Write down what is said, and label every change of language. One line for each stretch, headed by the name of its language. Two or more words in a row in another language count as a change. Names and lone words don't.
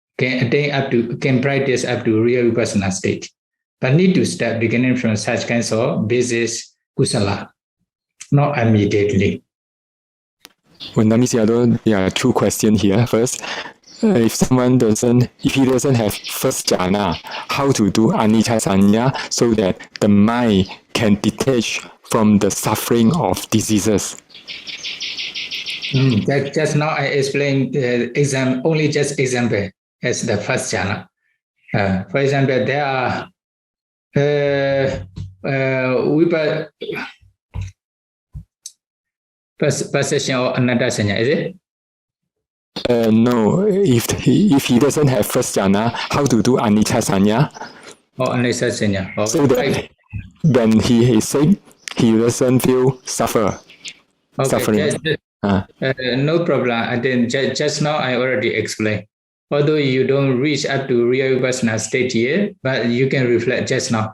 English: Can practice up to real vipassana state. but need to start beginning from such kinds of basis kusala, not immediately. When there are two questions here. First, if he doesn't have first jhana, how to do
Pali: anicca sanya
English: so that the mind can detach from the suffering of diseases? Just now I explained only just example as the first jhana. For example, there are perception or
Pali: anatta sanya,
English: is it? No, if he doesn't have first jhana, how to do
Pali: anicca sanya? Or anicca sanya.
English: So that when he is sick, he doesn't feel suffering. No problem. And then just now I already explained. Although you don't reach up to real vipassana state yet, but you can reflect just now.